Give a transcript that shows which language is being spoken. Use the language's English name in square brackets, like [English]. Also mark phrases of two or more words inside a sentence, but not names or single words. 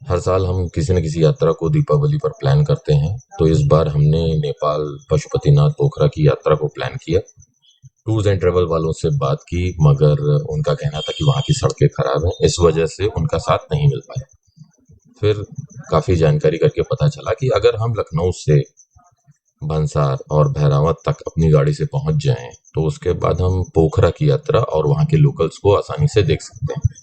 [Hindi] साल हम किसी न किसी यात्रा को दीपावली पर प्लान करते हैं, तो इस बार हमने नेपाल पशुपतिनाथ पोखरा की यात्रा को प्लान किया। [English] tours and travel [Hindi] वालों से बात की, मगर उनका कहना था कि वहाँ की सड़कें खराब हैं, इस वजह से उनका साथ नहीं मिल पाया। फिर काफ़ी जानकारी करके पता चला कि अगर हम लखनऊ से भंसार और भैरावत तक अपनी गाड़ी से पहुंच जाएं, तो उसके बाद हम पोखरा की यात्रा और वहाँ के लोकल्स को आसानी से देख सकते हैं।